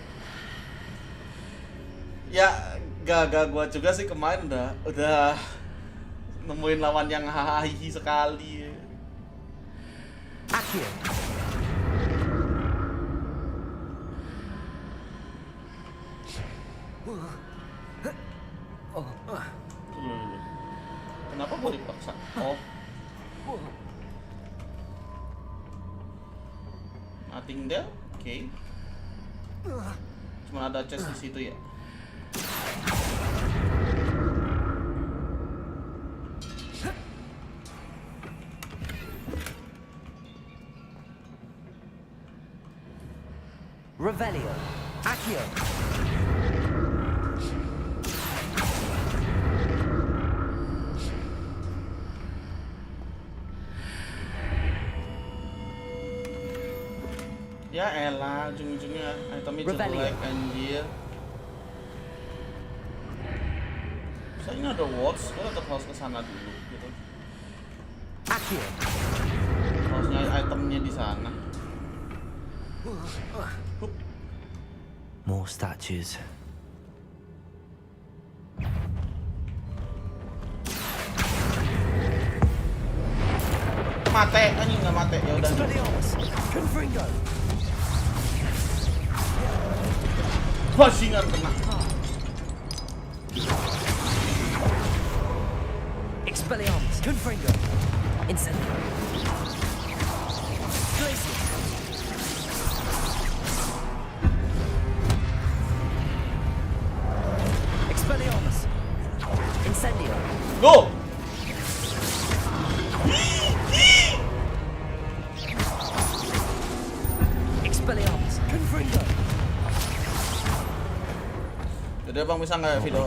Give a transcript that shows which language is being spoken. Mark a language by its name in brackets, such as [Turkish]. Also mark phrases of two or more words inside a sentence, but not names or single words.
[Indonesian] Ya gak gua juga sih kemarin udah nemuin lawan yang hahihi sekali. Accio. Kenapa gua dipaksa? Oh. [English] Nothing there, [Indonesian] oke. Cuma ada chest di situ ya. Revelio. Accio. Ya elah, ujung-ujungnya itemnya Revelio. jelek anjir. Misalnya ada wards, gue tetap harus kesana dulu gitu. Accio. Harusnya itemnya di sana. [English] More statues. [Indonesian] Mate, anjing nggak mate, ya udah. Expelliarmus. Confringo. Bajingan kena. Expelliarmus. Confringo. Incendio. Glacius. Expelliarmus. Incendio. Go! Expelliarmus. Confringo. Jadi bang bisa nggak video?